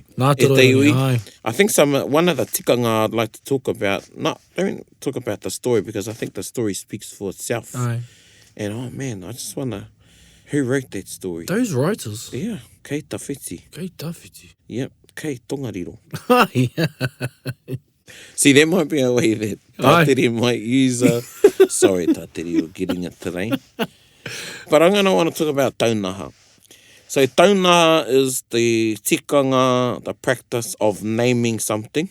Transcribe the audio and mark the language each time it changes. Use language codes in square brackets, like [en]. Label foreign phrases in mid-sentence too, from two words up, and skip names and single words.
[mi] Ngā toroirangi, [en] I think one of the tikanga I'd like to talk about, don't talk about the story, because I think the story speaks for itself. Aye. And oh man, I just wonder who wrote that story. Those writers. Yeah, [mi] kei tawhiti. Kei tawhiti. Yep, kei Tongariro. [en] Yeah. See, that might be a way that Aye. Tātere might use... sorry, Tātere, you're getting it today. But I'm going to want to talk about taunaha. So taunaha is the tikanga, the practice of naming something.